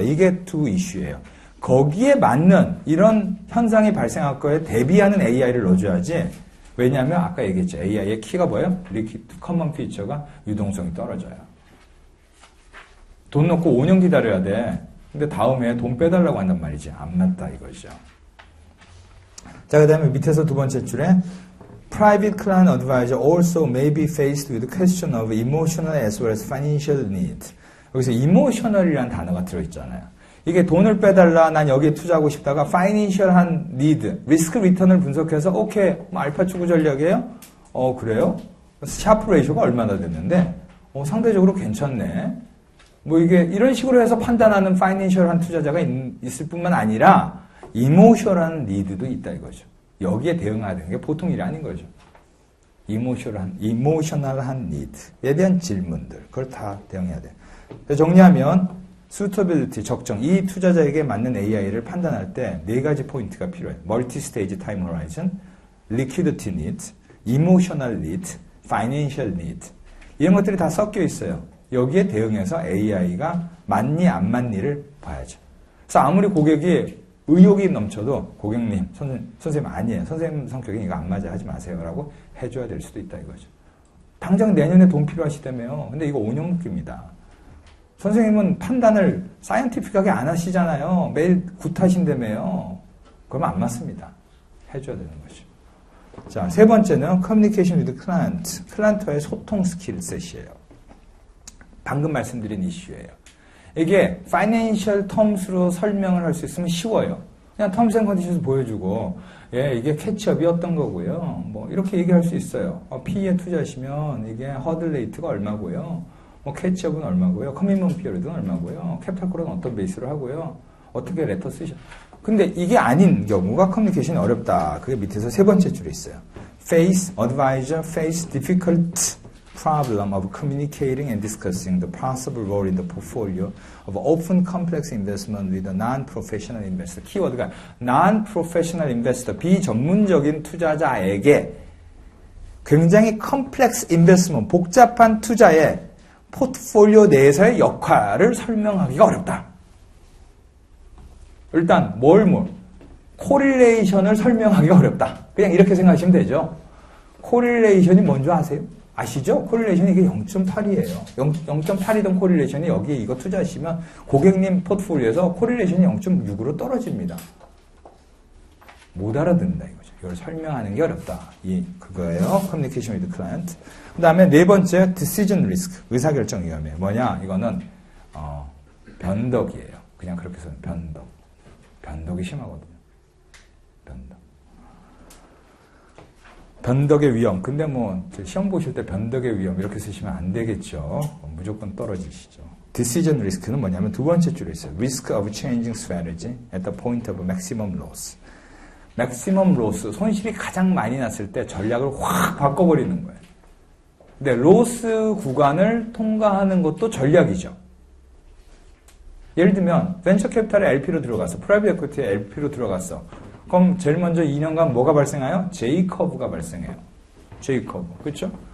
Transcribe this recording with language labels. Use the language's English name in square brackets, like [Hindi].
[Korean] 이게 두 이슈예요. 거기에 맞는 이런 현상이 발생할 거에 대비하는 AI를 넣어줘야지. 왜냐하면 아까 얘기했죠. AI의 키가 뭐예요? 리퀴드 커먼 피처가 유동성이 떨어져요. 돈 넣고 5년 기다려야 돼. 근데 다음에 돈 빼달라고 한단 말이지. 안 맞다 이거죠. 자, 그 다음에 밑에서 두 번째 줄에 [English] Private client advisor also may be faced with the question of emotional as well as financial need. [Korean] 여기서 emotional이라는 단어가 들어있잖아요. 이게 돈을 빼달라, 난 여기에 투자하고 싶다가 파이낸셜한 니드, 리스크 리턴을 분석해서 오케이, 뭐 알파 추구 전략이에요? 그래요? 샤프 레이쇼가 얼마나 됐는데 상대적으로 괜찮네. 뭐 이게 이런 식으로 해서 판단하는 파이낸셜한 투자자가 있을 뿐만 아니라 이모셔널한 니드도 있다 이거죠. 여기에 대응해야 되는 게 보통 일이 아닌 거죠. 이모셔널한 니드에 대한 질문들, 그걸 다 대응해야 돼. 정리하면 suitability, 적정, 이 투자자에게 맞는 AI를 판단할 때 네 가지 포인트가 필요해요. 멀티-스테이지 타임 호라이즌, liquidity need, emotional need, financial need. 이런 것들이 다 섞여 있어요. 여기에 대응해서 AI가 맞니 안 맞니를 봐야죠. 그래서 아무리 고객이 의욕이 넘쳐도 고객님, 선생님 아니에요. 선생님 성격이 이거 안 맞아 하지 마세요. 라고 해줘야 될 수도 있다 이거죠. 당장 내년에 돈 필요하시다며요. 근데 이거 5년 묶입니다. 선생님은 판단을 사이언티픽하게 안 하시잖아요. 매일 굿하신다며요. 그러면 안 맞습니다. 해줘야 되는 거죠. 자, 세 번째는 커뮤니케이션 위드 클라이언트. 클라이언트와의 소통 스킬셋이에요. 방금 말씀드린 이슈예요. 이게 파이낸셜 텀스로 설명을 할 수 있으면 쉬워요. 그냥 텀스 앤 컨디션에서 보여주고 예, 이게 캐치업이 어떤 거고요. 뭐 이렇게 얘기할 수 있어요. PE에 투자하시면 이게 허들 레이트가 얼마고요. 뭐 캐치업은 얼마고요. 커미먼트 피어리드는 얼마고요. 캐피탈 콜은 어떤 베이스로 하고요. 어떻게 레터 쓰셔. 근데 이게 아닌 경우가 커뮤니케이션이 어렵다. 그게 밑에서 세 번째 줄에 있어요. [English] Face, advisor, face difficult problem of communicating and discussing the possible role in the portfolio of often complex investment with a non-professional investor. [Korean] 키워드가 non-professional investor, 비전문적인 투자자에게 굉장히 컴플렉스 인베스트먼트, 복잡한 투자의 포트폴리오 내에서의 역할을 설명하기가 어렵다. 일단 코릴레이션을 설명하기가 어렵다. 그냥 이렇게 생각하시면 되죠. 코릴레이션이 뭔지 아세요? 아시죠? 코릴레이션이 이게 0.8이에요. 0.8이던 코릴레이션이 여기 이거 투자하시면 고객님 포트폴리오에서 코릴레이션이 0.6으로 떨어집니다. 못 알아듣는다 이거죠. 이걸 설명하는 게 어렵다. 그거예요. [English] Communication with client. [Korean] 그 다음에 네 번째, decision risk. 의사결정 위험이에요. 뭐냐? 이거는, 변덕이에요. 그냥 그렇게 써요. 변덕. 변덕이 심하거든요. 변덕의 위험. 근데 시험 보실 때 변덕의 위험 이렇게 쓰시면 안 되겠죠. 무조건 떨어지시죠. Decision risk는 뭐냐면 두 번째 줄에 있어요. [English] Risk of changing strategy at the point of maximum loss. [Korean] maximum loss, 손실이 가장 많이 났을 때 전략을 확 바꿔버리는 거예요. 근데 로스 구간을 통과하는 것도 전략이죠. 예를 들면 벤처 캐피탈에 LP로 들어갔어. 프라이빗 에퀴티에 LP로 들어갔어. 그럼 제일 먼저 2년간 뭐가 발생해요? J커브가 발생해요. J커브. 그렇죠?